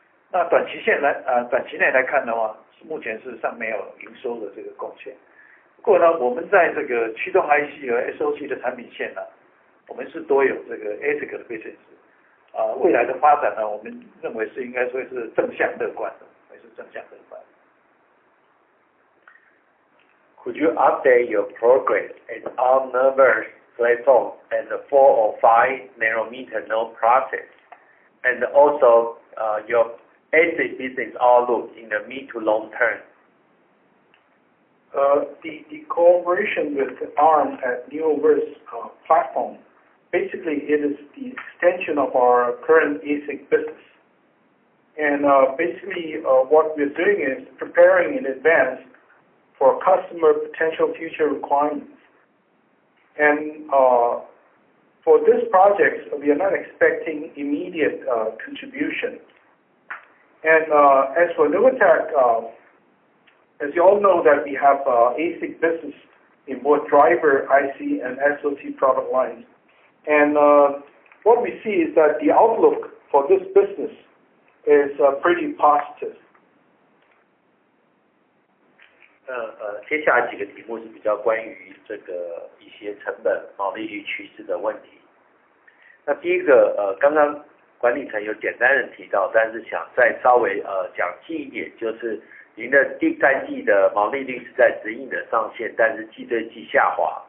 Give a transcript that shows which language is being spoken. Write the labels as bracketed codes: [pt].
[zh] 那短期内来看的话，目前事实上没有营收的这个贡献。不过呢，我们在这个驱动 IC 和 SOC 的产品线呢，我们是多有这个 ASIC 的 business。未来的发展呢，我们认为是应该说是正向乐观的，会是正向乐观。 [en] Could you update your progress in ARM Neoverse platform and the 4 or 5 nanometer node process, and also your ASIC business outlook in the mid to long term? The cooperation with ARM at Neoverse platform, basically it is the extension of our current ASIC business. And basically what we're doing is preparing in advance for customer potential future requirements. And for this project, we are not expecting immediate contribution. And as for Novatek, as you all know that we have ASIC business in both driver, IC, and SoC product lines. And what we see is that the outlook for this business is pretty positive. [zh] 接下来几个题目是比较关于这个一些成本、毛利率趋势的问题。那第一个刚刚管理层有简单的提到，但是想再稍微讲细一点，就是您的第三季的毛利率是在指引的上限，但是季对季下滑。